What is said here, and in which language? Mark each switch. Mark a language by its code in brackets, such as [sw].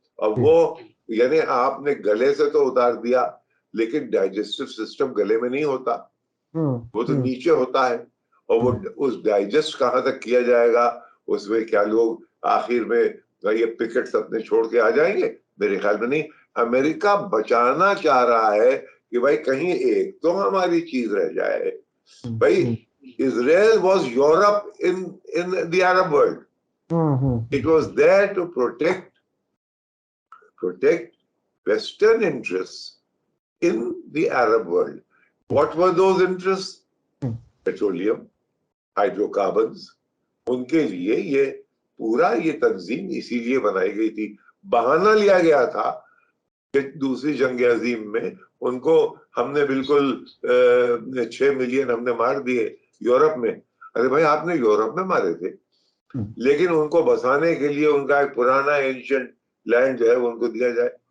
[hi] अब वो यानी आपने गले से तो उतार दिया, लेकिन डाइजेस्टिव सिस्टम गले में नहीं होता, वो तो नीचे होता है। और वो उस डाइजेस्ट कहाँ तक किया जाएगा, उसमें क्या लोग आखिर में ये पिकेट्स अपने छोड़ के आ जाएंगे? मेरे ख्याल में नहीं। अमेरिका बचाना चाह रहा है कि भाई कहीं एक तो हमारी चीज रह जाए। [en] भाई, Israel was Europe in the Arab world. It was there to protect Western interests in the Arab world. What were those interests? Petroleum, hydrocarbons. [hi] उनके लिए ये पूरा ये तंजीम इसीलिए बनाई गई थी। बहाना लिया गया था कि दूसरी जंग अजीम में उनको हमने बिल्कुल 6 मिलियन हमने मार दिए यूरोप में। अरे भाई, आपने यूरोप में मारे थे, लेकिन उनको बसाने के लिए उनका एक पुराना एंशिएंट लैंड जो है वो उनको दिया जाए।